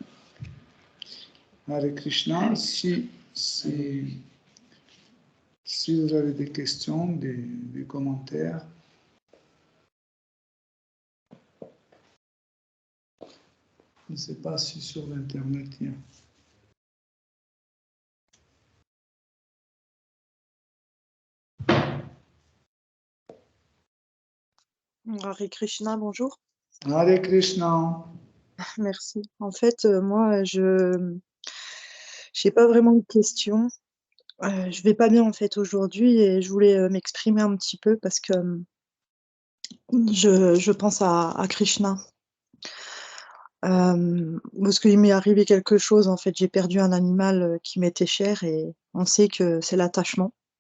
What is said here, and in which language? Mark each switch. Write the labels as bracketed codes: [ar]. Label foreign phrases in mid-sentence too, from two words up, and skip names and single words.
[sa] Hare Krishna, [fr] si vous avez des questions, des commentaires, je ne sais pas si sur l'Internet il y a. Hare Krishna, bonjour. [sa] Hare Krishna. [fr] Merci. En fait, moi, je n'ai pas vraiment de questions. Je vais pas bien en fait aujourd'hui et je voulais m'exprimer un petit peu parce que je pense à Krishna. Parce qu'il m'est arrivé quelque chose, en fait, j'ai perdu un animal qui m'était cher et on sait que c'est l'attachement.